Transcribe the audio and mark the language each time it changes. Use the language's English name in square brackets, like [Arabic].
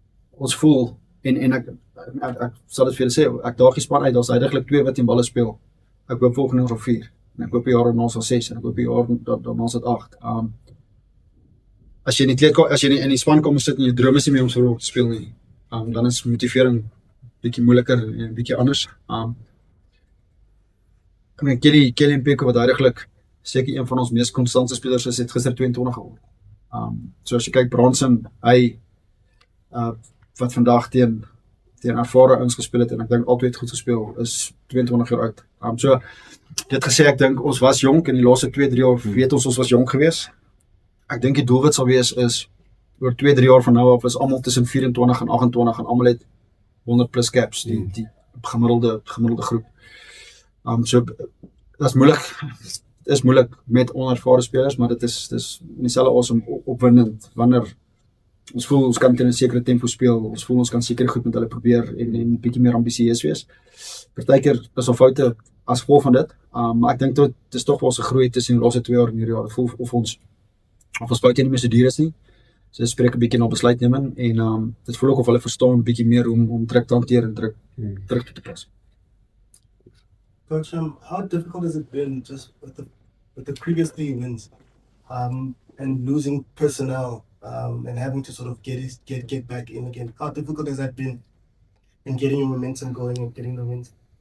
[Afrikaans] Ons voel en ek sal dit vir julle sê, ek daag die span uit, daar's heidaglik 2 wat in balle speel. Ek hoop volgende jaar 4 en ek hoop die jaar daarna sal 6 en ek hoop die jaar daarna sal 8. As jy in die span kom sit en jy droom is nie meer om so te speel nie, dan is motivering bietjie moeiliker en bietjie anders. Kelly en Peko wat heidaglik seker een van ons mees konstante spelers is, het gister 22 geword. So as jy kyk, Bronson, hy wat vandag teen ervare ouens gespeel het en ek dink altyd goed gespeel, is 22 jaar oud. So dit gesê, ek dink ons was jonk in die laaste 2-3 jaar, weet ons was jonk gewees. Ek dink die doelwit sal wees is oor 2-3 jaar van nou af is almal tussen 24 en 28 en almal het 100 plus caps, die gemiddelde groep. So dit is moeilik met onervare spelers, maar dit is in dieselfde asem opwindend wanneer ons voel ons kan teen 'n sekere tempo speel, ons voel ons kan seker goed met hulle probeer en bietjie meer ambisieus wees. Partykeer is al foute as gevolg van dit, maar ek dink dit is tog wel 'n groei tussen die laaste 2 jaar en hierdie jaar. Dit voel of ons foute nie meer so duur is nie. So spreek 'n bietjie na besluitneming en dit voel ook of hulle verstaan bietjie meer om druk te hanteer en druk toe te pas. [English] Coach, how difficult has it been just with the previous 3 wins, and losing personnel, and having to sort of get back in again? How difficult has that been in getting your momentum going and getting the wins?